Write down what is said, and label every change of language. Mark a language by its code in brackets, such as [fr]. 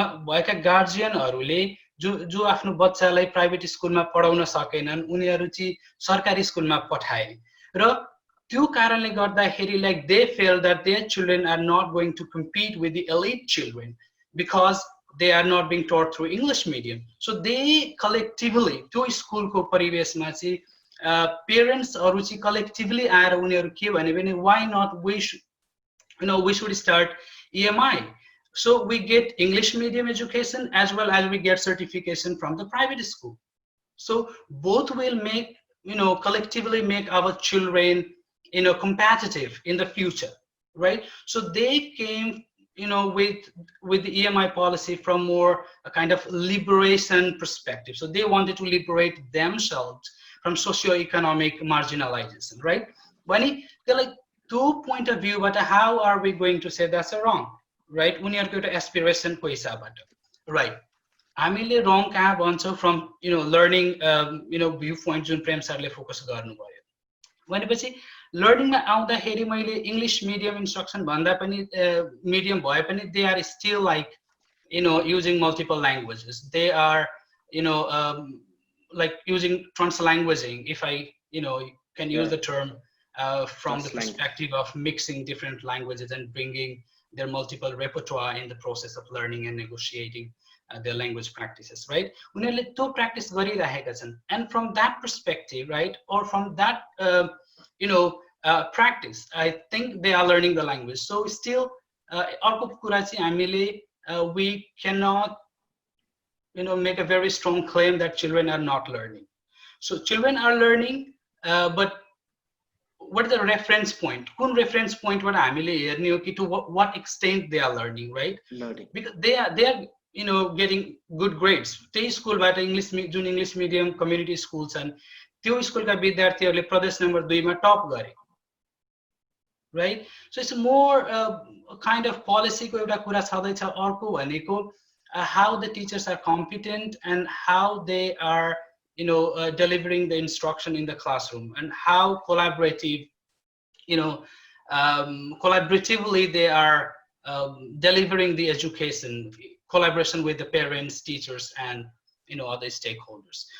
[ne] भएका गार्जियनहरूले जो आफ्नो बच्चालाई प्राइभेट स्कुलमा पढाउन सकेनन् उनीहरू चाहिँ सरकारी स्कुलमा पठाए र त्यो कारणले गर्दाखेरि [en] like they feel that their children are not going to compete with the elite children because they are not being taught through English medium. So they collectively [ne] त्यो स्कुलको परिवेशमा चाहिँ पेरेन्ट्सहरू चाहिँ collectively आएर उनीहरू के भने [en] why not we should, you know, we should start EMI. So we get English medium education as well as we get certification from the private school. So both will make, you know, collectively make our children, you know, competitive in the future, right? So they came, you know, with the EMI policy from more a kind of liberation perspective. So they wanted to liberate themselves from socio-economic marginalization, right? When they're like, two point of view, but how are we going to say that's wrong, right? [ne] उनीहरूको एउटा aspiration को हिसाबबाट, right? हामीले wrong कहाँ भन्छौँ from, you know, learning, you know, viewpoint जुन प्रेम सरले फोकस गर्नुभयो भनेपछि लर्निङमा आउँदाखेरि मैले इङ्ग्लिश मिडियम इन्स्ट्रक्सन भन्दा पनि मिडियम भए पनि [en] they are still like, you know, using multiple languages. They are, you know, like using translanguaging, if I, you know, can use the term from the perspective of mixing different languages and bringing their multiple repertoire in the process of learning and negotiating their language practices, right? [ne] उनीहरूले त्यो practice गरिरहेका छन्. [en] And from that perspective, right, or from that, you know, practice, I think they are learning the language. So still, [ne] अर्को कुरा चाहिँ हामीले [en] we cannot, you know, make a very strong claim that children are not learning. So children are learning, but what is the reference point? Kun reference point what [ne] हामीले हेर्ने हो कि [en] to what extent they are learning, right? Learning. Because they are, you know, getting good grades. [ne] त्यही स्कुलबाट English जुन English medium community school छन् त्यो स्कुलका विद्यार्थीहरूले प्रदेश नम्बर 2 मा टप गरे, right? [en] So it's more kind of policy [ne] को एउटा कुरा छँदैछ. अर्को भनेको [en] how the teachers are competent and how they are, you know, delivering the instruction in the classroom and how collaborative, you know, collaboratively they are delivering the education, collaboration with the parents, teachers, and, you know, other stakeholders.